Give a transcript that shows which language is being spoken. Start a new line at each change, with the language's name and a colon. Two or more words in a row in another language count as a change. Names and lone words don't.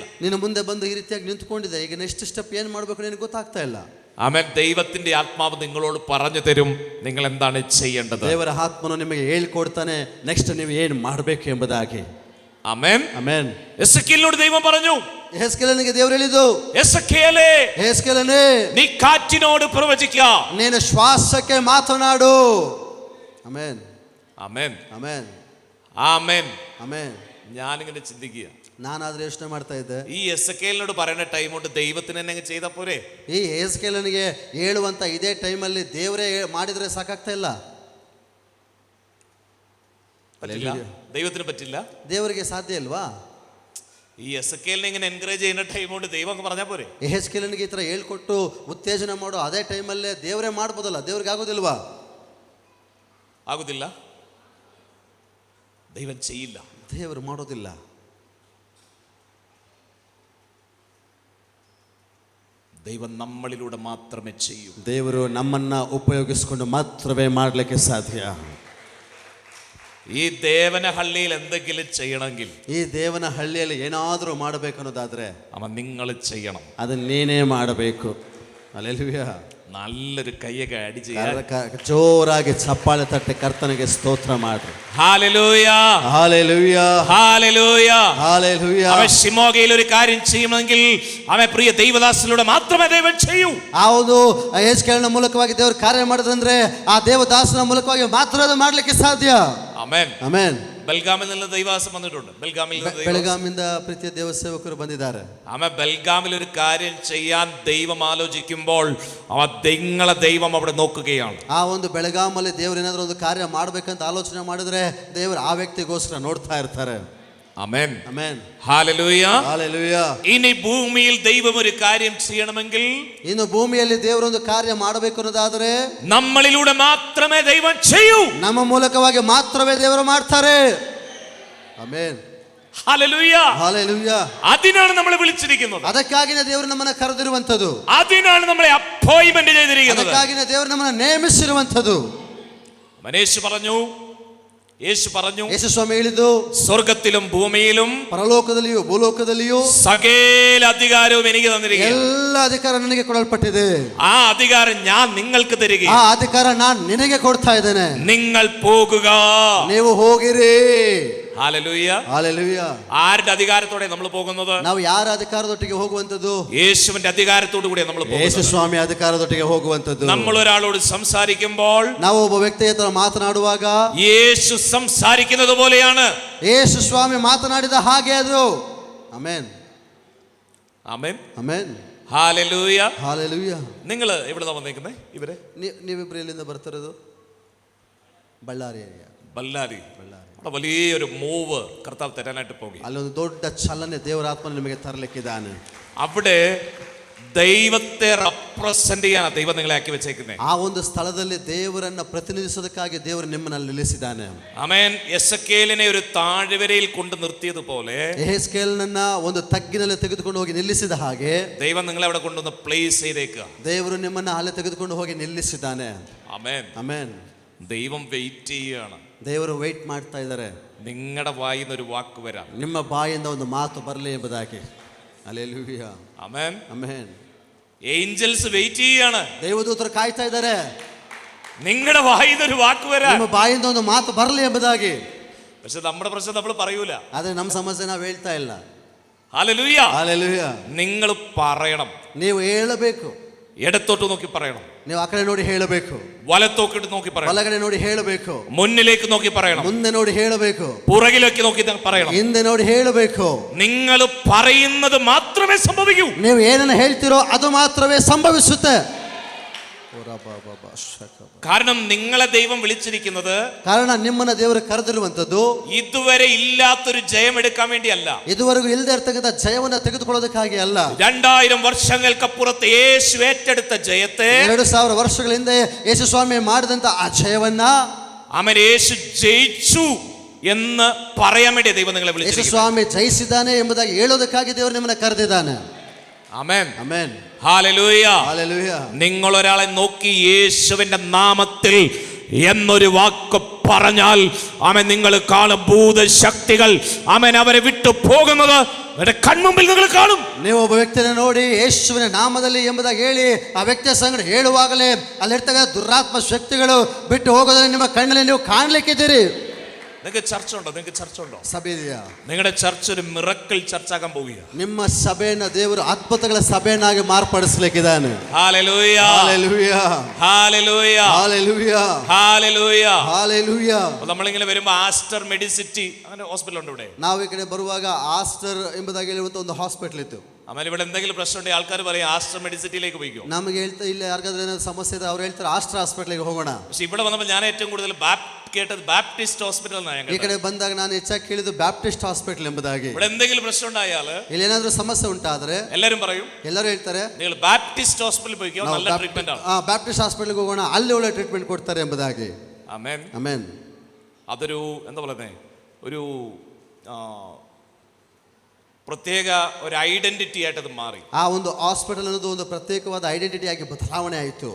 Kannada: ನಿನ್ನ ಮುಂದೆ ಬಂದು ಈ ರೀತಿಯಾಗಿ ನಿಂತ್ಕೊಂಡಿದೆ, ಈಗ
English: next step
Kannada: ಏನ್ ಮಾಡ್ಬೇಕು ನಿನಗೆ ಗೊತ್ತಾಗ್ತಾ ಇಲ್ಲ.
Malayalam: ആമേൻ. ദൈവത്തിന്റെ ആത്മാവ് നിങ്ങളോട് പറഞ്ഞു തരും നിങ്ങൾ എന്താണ് ചെയ്യേണ്ടത്.
Kannada: ದೇವರ ಆತ್ಮನು ನಿಮಗೆ ಹೇಳ್ಕೊಡ್ತಾನೆ ನೆಕ್ಸ್ಟ್ ನೀವು ಏನ್ ಮಾಡಬೇಕು ಎಂಬುದಾಗಿ.
Malayalam: ആമേൻ.
Kannada: ಆಮೆನ್.
Malayalam: എസെക്കിയേലിനോട് ദൈവം പറഞ്ഞു,
Kannada: ಯೆಹೆಜ್ಕೇಲನಿಗೆ ದೇವರು ಹೇಳಿದ್ದು,
Malayalam: എസെക്കിയേലേ,
Kannada: ಯೆಹೆಜ್ಕೇಲನೇ,
Malayalam: നീ കാറ്റിനോട് പ്രവചിക്കുക.
Kannada: ನೀನು ಶ್ವಾಸಕ್ಕೆ ಮಾತನಾಡು. ಆಮೆನ್.
Malayalam: ആമേൻ.
Kannada: ಆಮೆನ್.
Malayalam: ആമേൻ.
Kannada: ಆಮೆನ್.
Malayalam: ഞാനിങ്ങനെ ചിന്തിക്കുക,
Kannada: ನಾನಾದ್ರೆ ಯೋಚನೆ ಮಾಡ್ತಾ ಇದ್ದೆ,
Malayalam: ഈ എസെക്കിയേലിനോട് പറയുന്ന ടൈം കൊണ്ട് ദൈവത്തിന് തന്നെ ചെയ്താൽ പോരെ.
Kannada: ಈ ಯೆಹೆಜ್ಕೇಲನಿಗೆ ಹೇಳುವಂತ ಇದೇ ಟೈಮಲ್ಲಿ ದೇವರೇ ಮಾಡಿದ್ರೆ ಸಾಕಾಗ್ತಾ ಇಲ್ಲ.
Malayalam: പറ്റില്ല, ദൈവത്തിന് പറ്റില്ല.
Kannada: ದೇವರಿಗೆ ಸಾಧ್ಯ ಇಲ್ವಾ?
Malayalam: ഈ എസെക്കിയേലിനെ ഇങ്ങനെ എൻകറേജ് ചെയ്യുന്ന ടൈം കൊണ്ട് ദൈവം അങ്ങ് പറഞ്ഞാൽ പോരെ.
Kannada: ಯೆಹೆಜ್ಕೇಲನಿಗೆ ಈ ತರ ಹೇಳ್ಕೊಟ್ಟು ಉತ್ತೇಜನ ಮಾಡೋ ಅದೇ ಟೈಮಲ್ಲೇ ದೇವರೇ ಮಾಡ್ಬೋದಲ್ಲ, ದೇವ್ರಿಗೆ ಆಗೋದಿಲ್ವಾ?
Malayalam: ആകുന്നില്ല, ദൈവം ചെയ്യില്ല.
Kannada: ದೇವರು ಮಾಡೋದಿಲ್ಲ.
Malayalam: ദൈവം നമ്മളിലൂടെ മാത്രമേ ചെയ്യൂ.
Kannada: ದೇವರು ನಮ್ಮನ್ನ ಉಪಯೋಗಿಸಿಕೊಂಡು ಮಾತ್ರವೇ ಮಾಡಲಿಕ್ಕೆ ಸಾಧ್ಯ.
Malayalam: ഈ ദേവനഹള്ളിയിൽ എന്തെങ്കിലും ചെയ്യണമെങ്കിൽ,
Kannada: ಈ ದೇವನ ಹಳ್ಳಿಯಲ್ಲಿ ಏನಾದರೂ ಮಾಡಬೇಕು ಅನ್ನೋದಾದ್ರೆ
Malayalam: അവൻ നിങ്ങൾ ചെയ്യണം.
Kannada: ಅದನ್ನ ನೀನೇ ಮಾಡಬೇಕು. ಹಲ್ಲೆಲೂಯ.
Malayalam: നല്ലൊരു കൈയൊക്കെ അടി ചെയ്യാൻ
Kannada: ಜೋರಾಗಿ ಚಪ್ಪಾಳೆ ತಟ್ಟೆ ಕರ್ತನಿಗೆ ಸ್ತೋತ್ರ ಮಾಡ್ರಿ.
Malayalam: ഹല്ലേലൂയ. ഹല്ലേലൂയ. ഹല്ലേലൂയ. ഹല്ലേലൂയ. അവൻ ശിമോഗയിൽ ഒരു കാര്യം ചെയ്യണമെങ്കിൽ അവൻ പ്രിയ ദൈവദാസനിലൂടെ മാത്രമേ ദൈവം ചെയ്യൂ.
Kannada: ಆ ಒಂದು ಯೆಹೆಜ್ಕೇಲನ ಮೂಲಕವಾಗಿ ದೇವರು ಕಾರ್ಯ ಮಾಡಿದ್ರಂದ್ರೆ ಆ ದೇವದಾಸನ ಮೂಲಕವಾಗಿ ಮಾತ್ರ ಅದು ಮಾಡ್ಲಿಕ್ಕೆ ಸಾಧ್ಯ.
Malayalam: ആമേൻ.
Kannada: ಆಮೆನ್.
Malayalam: ബൽഗാമിൽ നിന്ന് ദൈവദാസൻ വന്നിട്ടുണ്ട്.
Kannada: ಬೆಳಗಾಮಿಂದ ಪ್ರೀತಿಯ ದೇವ ಸೇವಕರು ಬಂದಿದ್ದಾರೆ.
Malayalam: ആമേൻ. ബൽഗാമിൽ ഒരു കാര്യം ചെയ്യാൻ ദൈവം ആലോചിക്കുമ്പോൾ നിങ്ങളെ ദൈവം അവിടെ നോക്കുകയാണ്.
Kannada: ಆ ಒಂದು ಬೆಳಗಾಮಲ್ಲಿ ದೇವರು ಏನಾದರೂ ಒಂದು ಕಾರ್ಯ ಮಾಡ್ಬೇಕಂತ ಆಲೋಚನೆ ಮಾಡಿದ್ರೆ ದೇವರು ಆ ವ್ಯಕ್ತಿಗೋಸ್ಕರ ನೋಡ್ತಾ ಇರ್ತಾರೆ.
Malayalam: ആമേൻ.
Kannada: ಆಮೆನ್.
Malayalam: ഹല്ലേലൂയ.
Kannada: ಹಲ್ಲೆಲೂಯ.
Malayalam: ഇനി ഭൂമിയിൽ ദൈവം ഒരു കാര്യം ചെയ്യണമെങ്കിൽ,
Kannada: ಇನ್ನು ಭೂಮಿಯಲ್ಲಿ ದೇವರು ಒಂದು ಕಾರ್ಯ ಮಾಡಬೇಕು ಅನ್ನೋದಾದ್ರೆ
Malayalam: നമ്മളിലൂടെ മാത്രമേ ദൈവം ചെയ്യൂ.
Kannada: ನಮ್ಮ ಮೂಲಕವಾಗಿ ಮಾತ್ರವೇ ದೇವರು ಮಾಡ್ತಾರೆ. ಆಮೆನ್.
Malayalam: ഹല്ലേലൂയ.
Kannada: ಹಲ್ಲೆಲೂಯ.
Malayalam: അതിനാണ് നമ്മളെ വിളിച്ചിരിക്കുന്നത്.
Kannada: ಅದಕ್ಕಾಗಿನೇ ದೇವರು ನಮ್ಮನ್ನ ಕರೆದಿರುವಂತದ್ದು.
Malayalam: അതിനാണ് നമ്മളെ അപ്പോയിന്റ്മെന്റ് ചെയ്തിരിക്കുന്നത്.
Kannada: ಅದಕ್ಕಾಗಿನೇ ದೇವರು ನಮ್ಮನ್ನ ನೇಮಿಸಿರುವಂತದ್ದು.
Malayalam: യേശു പറഞ്ഞു,
Kannada: ಯೇಸು ಸ್ವಾಮಿ ಹೇಳಿದ್ದು,
Malayalam: സ്വർഗത്തിലും ഭൂമിയിലും
Kannada: ಪರಲೋಕದಲ್ಲಿಯೂ ಭೂಲೋಕದಲ್ಲಿಯೂ
Malayalam: സകല അധികാരവും എനിക്ക് തന്നിരിക്കുന്നു.
Kannada: ಎಲ್ಲ ಅಧಿಕಾರ ನನಗೆ ಕೊಡಲ್ಪಟ್ಟಿದೆ.
Malayalam: ആ അധികാരം ഞാൻ നിങ്ങൾക്ക് തരികയും
Kannada: ಆ ಅಧಿಕಾರ ನಾನು ನಿನಗೆ ಕೊಡ್ತಾ ಇದ್ದೇನೆ.
Malayalam: നിങ്ങൾ പോകുക.
Kannada: ನೀವು ಹೋಗಿರಿ.
Malayalam: ഹല്ലേലൂയ.
Kannada: ಹಲ್ಲೆಲೂಯ.
Malayalam: ആരുടെ അധികാരത്തോടെ നമ്മൾ പോകുന്നത്?
Kannada: ನಾವು ಯಾರ ಅಧಿಕಾರದೊಟ್ಟಿಗೆ ಹೋಗುವಂತದ್ದು?
Malayalam: യേശുവിന്റെ അധികാരത്തോടു കൂടി നമ്മൾ
Kannada: ಯೇಸು
Malayalam: പോകുന്നത്.
Kannada: ಸ್ವಾಮಿ ಅಧಿಕಾರದೊಟ್ಟಿಗೆ ಹೋಗುವಂತದ್ದು.
Malayalam: നമ്മൾ ഒരാളോട് സംസാരിക്കുമ്പോൾ
Kannada: ನಾವು ಒಬ್ಬ ವ್ಯಕ್ತಿಯ ಹತ್ರ ಮಾತನಾಡುವಾಗ
Malayalam: യേശു സംസാരിക്കുന്നത് പോലെയാണ്.
Kannada: ಯೇಸು ಸ್ವಾಮಿ ಮಾತನಾಡಿದ ಹಾಗೆ ಅದು. ಆಮೆನ್.
Malayalam: ആമേൻ.
Kannada: ಆಮೆನ್.
Malayalam: ഹല്ലേലൂയ.
Kannada: ಹಲ್ಲೆಲೂಯ.
Malayalam: നിങ്ങൾ എവിടുന്നാ വന്നേക്കുന്നത്? ഇവരെ
Kannada: ನೀವಿಬ್ರು ಎಲ್ಲಿಂದ ಬರ್ತಿರೋದು? ಬಳ್ಳಾರಿ ಏರಿಯಾ.
Malayalam: ബല്ലാരി. അവിടെ വലിയൊരു മൂവ് കർത്താവ് തരാനായിട്ട് പോകും.
Kannada: ಅಲ್ಲೊಂದು ದೊಡ್ಡ ಚಲನೆ ದೇವರ ಆತ್ಮ ನಿಮಗೆ ತರಲಿಕ್ಕಿದ್ದಾನೆ.
Malayalam: അവിടെ ദൈവത്തെ റെപ്രസെന്റ് ചെയ്യാനാണ് ദൈവം നിങ്ങളെ ആക്കി വെച്ചേക്കുന്നത്.
Kannada: ಆ ಒಂದು ಸ್ಥಳದಲ್ಲಿ ದೇವರನ್ನ ಪ್ರತಿನಿಧಿಸೋದಕ್ಕಾಗಿ ದೇವರು ನಿಮ್ಮನ್ನು ನಿಲ್ಲಿಸಿದ್ದಾನೆ.
Malayalam: ആമേൻ. എസെക്കിയേലിനെ ഒരു താഴ്വരയിൽ കൊണ്ട് നിർത്തിയതുപോലെ
Kannada: ಯೆಹೆಜ್ಕೇಲನನ್ನ ಒಂದು ತಗ್ಗಿನಲ್ಲಿ ತೆಗೆದುಕೊಂಡು ಹೋಗಿ ನಿಲ್ಲಿಸಿದ ಹಾಗೆ
Malayalam: ദൈവം നിങ്ങളെ അവിടെ കൊണ്ടുവന്ന് പ്ലേസ് ചെയ്തേക്കുക.
Kannada: ದೇವರು ನಿಮ್ಮನ್ನ ಅಲ್ಲೇ ತೆಗೆದುಕೊಂಡು ಹೋಗಿ ನಿಲ್ಲಿಸಿದ್ದಾನೆ.
Malayalam: ആമേൻ.
Kannada: ಆಮೆನ್.
Malayalam: ദൈവം വെയിറ്റ് ചെയ്യുകയാണ്.
Kannada: ದೇವರು ವೇಟ್ ಮಾಡ್ತಾ ಇದ್ದಾರೆ.
Malayalam: നിങ്ങളുടെ വായിന്ന് ഒരു വാക്ക് വരാം.
Kannada: ನಿಮ್ಮ ಬಾಯಿಂದ ಒಂದು ಮಾತು ಬರಲಿ ಎಂಬುದಾಗಿ. ಹಲ್ಲೆಲೂಯ.
Malayalam: ആമേൻ.
Kannada: ಆಮೆನ್.
Malayalam: ഏഞ്ചൽസ് വെയിറ്റ് ചെയ്യുകയാണ്.
Kannada: ದೇವದೂತರು ಕಾಯ್ತಾ ಇದ್ದಾರೆ.
Malayalam: നിങ്ങളുടെ വായിന്ന് ഒരു വാക്ക് വരാം.
Kannada: ನಿಮ್ಮ ಬಾಯಿಂದ ಒಂದು ಮಾತು ಬರಲಿ ಎಂಬುದಾಗಿ.
Malayalam: പക്ഷെ നമ്മുടെ പ്രശ്നം നമ്മൾ പറയൂല.
Kannada: ಆದ್ರೆ ನಮ್ಮ ಸಮಸ್ಯೆ ನಾವು ಹೇಳ್ತಾ ಇಲ್ಲ.
Malayalam: ഹല്ലേലൂയ.
Kannada: ಹಲ್ಲೆಲೂಯ.
Malayalam: നിങ്ങൾ പറയണം.
Kannada: ನೀವು ಹೇಳಬೇಕು.
Malayalam: ഇടത്തോട്ട് നോക്കി പറയണം,
Kannada: ನೀವು ಆ ಕಡೆ ನೋಡಿ ಹೇಳಬೇಕು,
Malayalam: വലത്തോട്ട് നോക്കി പറയണം,
Kannada: ಬಲಗಡೆ ನೋಡಿ ಹೇಳಬೇಕು,
Malayalam: മുന്നിലേക്ക് നോക്കി പറയണം,
Kannada: ಮುಂದೆ ನೋಡಿ ಹೇಳಬೇಕು,
Malayalam: പുറകിലേക്ക് നോക്കി പറയണം.
Kannada: ಹಿಂದೆ ನೋಡಿ ಹೇಳಬೇಕು.
Malayalam: നിങ്ങൾ പറയുന്നത് മാത്രമേ സംഭവിക്കൂ.
Kannada: ನೀವು ಏನನ್ನ ಹೇಳ್ತೀರೋ ಅದು ಮಾತ್ರವೇ ಸಂಭವಿಸುತ್ತೆ.
Malayalam: കാരണം നിങ്ങളെ ദൈവം വിളിച്ചിരിക്കുന്നത്,
Kannada: ಕಾರಣ ನಿಮ್ಮನ್ನ ದೇವರು ಕರೆದಿರುವಂತದ್ದು
Malayalam: ഇതുവരെ ഇല്ലാത്തൊരു ജയം എടുക്കാൻ വേണ്ടിയല്ല,
Kannada: ಇದುವರೆಗೂ ಇಲ್ಲದೆ ಇರತಕ್ಕಂಥ ಜಯವನ್ನು ತೆಗೆದುಕೊಳ್ಳೋದಕ್ಕಾಗಿ ಅಲ್ಲ.
Malayalam: 2000 വർഷങ്ങൾക്കപ്പുറത്ത് യേശു ഏറ്റെടുത്ത ജയത്തെ,
Kannada: 2000 ವರ್ಷಗಳ ಹಿಂದೆ ಯೇಸು ಸ್ವಾಮಿ ಮಾಡಿದಂತ ಆ ಜಯವನ್ನ
Malayalam: അവൻ യേശു ജയിച്ചു എന്ന് പറയാൻ വേണ്ടി ദൈവം നിങ്ങളെ
Kannada: ಯೇಸು
Malayalam: വിളിച്ചിരിക്കുന്നത്.
Kannada: ಸ್ವಾಮಿ ಜಯಿಸಿದ್ದಾನೆ ಎಂಬುದಾಗಿ ಹೇಳೋದಕ್ಕಾಗಿ ದೇವರು ನಿಮ್ಮನ್ನ ಕರೆದಿದ್ದಾನೆ.
Malayalam: ആമേൻ,
Kannada: ಆಮೆನ್,
Malayalam: ഹല്ലേലൂയ.
Kannada: ಹಲ್ಲೆಲೂಯಾ.
Malayalam: നിങ്ങൾ ഒരാളെ നോക്കി യേശുവിന്റെ നാമത്തിൽ എന്നൊരു വാക്ക് പറഞ്ഞാൽ അവൻ നിങ്ങൾ കാണും ഭൂതശക്തികൾ അവൻ അവരെ വിട്ടു പോകുന്നത് കൺമുമ്പിൽ നിങ്ങൾ കാണും.
Kannada: ನೀವು ಒಬ್ಬ ವ್ಯಕ್ತಿಯನ್ನು ನೋಡಿ ಯೇಸುವಿನ ನಾಮದಲ್ಲಿ ಎಂಬುದಾಗಿ ಹೇಳಿ ಆ ವ್ಯಕ್ತಿಯ ಸಂಗಡ ಹೇಳುವಾಗಲೇ ಅಲ್ಲಿರ್ತಕ್ಕಂಥ ದುರಾತ್ಮ ಶಕ್ತಿಗಳು ಬಿಟ್ಟು ಹೋಗೋದನ್ನು ನಿಮ್ಮ ಕಣ್ಣಲ್ಲಿ ನೀವು ಕಾಣ್ಲಿಕ್ಕಿದ್ದೀರಿ.
Malayalam: നിങ്ങൾക്ക് ചർച്ച ഉണ്ടോ? നിങ്ങൾക്ക് ചർച്ച ഉണ്ടോ?
Kannada: ಸಭೆ ಇದೆಯಾ?
Malayalam: നിങ്ങളുടെ ചർച്ച ഒരു
English: miracle church
Malayalam: ആകാൻ പോവുക.
Kannada: ನಿಮ್ಮ ಸಭೆಯನ್ನ ದೇವರು ಅದ್ಭುತಗಳ ಸಭೆಯನ್ನಾಗಿ ಮಾರ್ಪಡಿಸಲಿಕ್ಕಿದ್ದಾನೆ.
Malayalam: ഹല്ലേലൂയ, ഹല്ലേലൂയ, ഹല്ലേലൂയ, ഹല്ലേലൂയ, ഹല്ലേലൂയ, ഹല്ലേലൂയ. നമ്മളിങ്ങനെ വരുമ്പോ ആസ്റ്റർ മെഡിസിറ്റി അങ്ങനെ ഹോസ്പിറ്റൽ ഉണ്ട് ഇവിടെ.
Kannada: ನಾವು ಈ ಕಡೆ ಬರುವಾಗ ಆಸ್ಟರ್ ಎಂಬುದಾಗಿ ಹೇಳುವಂತ ಒಂದು ಹಾಸ್ಪಿಟಲ್ ಇತ್ತು.
Malayalam: ಆಮೇಲೆ ഇവിടെ എന്തെങ്കിലും പ്രശ്നം ഉണ്ടെങ്കിൽ ആൾക്കാർ പറയും ആസ്റ്റർ മെഡിസിറ്റിയിലേക്ക് പോയിക്കോ.
Kannada: ನಮಗೆ ಹೇಳ್ತಾ ಇಲ್ಲ, ಯಾರಿಗಾದ್ರೂ ಏನಾದ್ರು ಸಮಸ್ಯೆ ಇದೆ ಅವ್ರು ಹೇಳ್ತಾರೆ ಆಸ್ಟರ್ ಹಾಸ್ಪಿಟಲ್ಗೆ ಹೋಗೋಣ.
Malayalam: പക്ഷെ ഇവിടെ വന്നപ്പോൾ ഞാൻ ഏറ്റവും കൂടുതൽ കേട്ടത് ബാപ്റ്റിസ്റ്റ് ഹോസ്പിറ്റൽ എന്നാണ്.
Kannada: ಈ ಕಡೆ ಬಂದಾಗ ನಾನು ಹೆಚ್ಚಾಗಿ ಕೇಳಿದ್ದು ಬ್ಯಾಪ್ಟಿಸ್ಟ್ ಹಾಸ್ಪಿಟಲ್ ಎಂಬುದಾಗಿ.
Malayalam: ഇവിടെ എന്തെങ്കിലും പ്രശ്നം ഉണ്ടായാൽ,
Kannada: ಇಲ್ಲಿ ಏನಾದ್ರೂ ಸಮಸ್ಯೆ ಉಂಟಾದ್ರೆ
Malayalam: എല്ലാരും പറയും,
Kannada: ಎಲ್ಲರೂ ಹೇಳ್ತಾರೆ
Malayalam: നിങ്ങൾ ബാപ്റ്റിസ്റ്റ് ഹോസ്പിറ്റലിൽ പോയിക്കോ, നല്ല ട്രീറ്റ്മെന്റ് ആണ്.
Kannada: ಬ್ಯಾಪ್ಟಿಸ್ಟ್ ಹಾಸ್ಪಿಟಲ್ಗೆ ಹೋಗೋಣ, ಅಲ್ಲಿ ಒಳ್ಳೆ ಟ್ರೀಟ್ಮೆಂಟ್ ಕೊಡ್ತಾರೆ ಎಂಬುದಾಗಿ.
Malayalam: ആമേൻ,
Kannada: ಆಮೆನ್.
Malayalam: അതൊരു എന്താ പറയുന്നത്, ഒരു പ്രത്യേക ഒരു ഐഡന്റിറ്റി ആയിട്ട് അത് മാറി.
Kannada: ಆ ಒಂದು ಹಾಸ್ಪಿಟಲ್ ಅನ್ನೋದು ಒಂದು ಪ್ರತ್ಯೇಕವಾದ ಐಡೆಂಟಿಟಿ ಆಗಿ ಬದಲಾವಣೆ ಆಯಿತು.